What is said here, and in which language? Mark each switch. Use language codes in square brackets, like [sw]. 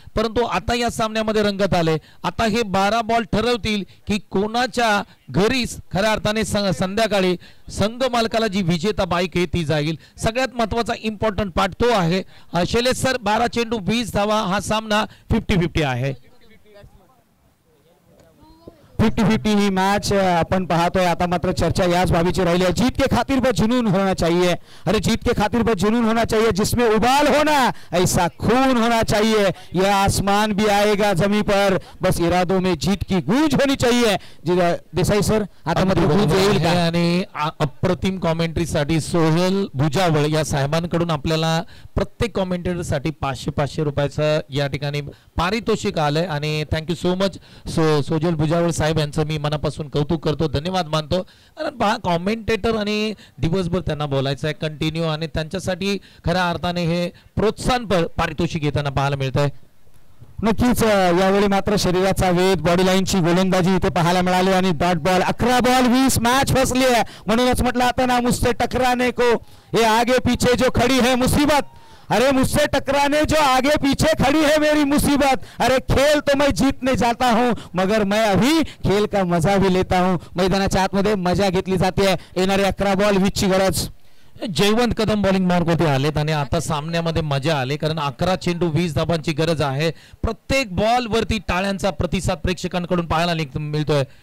[mr] परंतु आता या सामन्यामध्ये रंगत आले. आता हे 12 बॉल ठरवतील की कोणाच्या घरी खऱ्या अर्थाने संध्याकाळी संघ मालकाला जी विजेता बाईक आहे ती जाईल. सगळ्यात महत्वाचा इम्पॉर्टंट पार्ट तो आहे. शैलेश सर 12 चेंडू 20 धावा. हा सामना 50-50 आहे. 50-50 ही मैच अपन पाहतोय. आता मात्र चर्चा याच बाबीची राहिली आहे. [hi] जीत के खातिर बस जुनून होना चाहिए. अरे जीत के खातिर बस जुनून होना चाहिए. जिसमें उबाल होना ऐसा खून होना चाहिए. यह आसमान भी आएगा जमीन पर, बस इरादों में जीत की गूंज होनी चाहिए. [mr] देसाई सर आता मात्र गूंज येईल का? आणि अप्रतिम कॉमेंट्री साठी सोहेल भुजावळ या साहेबांकडून आपल्याला प्रत्येक कॉमेंटेटर साठी 500 रुपयाचं या ठिकाणी पारितोषिक आलंय. आणि [en] thank you so much [mr] सोहेल भुजावळ साहेब यांचं मी मनापासून कौतुक करतो, धन्यवाद मानतो. कारण पहा कॉमेंटेटर आणि दिवसभर त्यांना बोलायचं आहे कंटिन्यू, आणि त्यांच्यासाठी खऱ्या अर्थाने हे प्रोत्साहन पारितोषिक येताना पाहायला मिळतंय. नक्कीच यावेळी मात्र शरीराचा वेध, बॉडी लाईनची गोलंदाजी इथे पाहायला मिळाली. आणि डॉट बॉल 11 बॉल 20 मॅच फसली आहे. म्हणूनच म्हटलं आता ना, [hi] मुझसे टकराने को ये आगे पीछे जो खड़ी है मुसीबत, अरे मुझसे टकराने जो आगे पीछे खड़ी है मेरी मुसीबत. अरे खेल तो मैं जीतने जाता हूं, मगर मैं अभी खेल का मजा भी लेता हूं. [mr] मैदानाच्या आतमध्ये मजा घेतली जाते. येणारे 11 बॉल 20 ची गरज. जयवंत कदम बॉलिंग मार्कवरती आलेत आणि आता सामन्यामध्ये मजा आले, कारण 11 चेंडू 20 धाबांची गरज आहे. प्रत्येक बॉल वरती टाळ्यांचा प्रतिसाद प्रेक्षकांकडून पाहायला मिळतोय.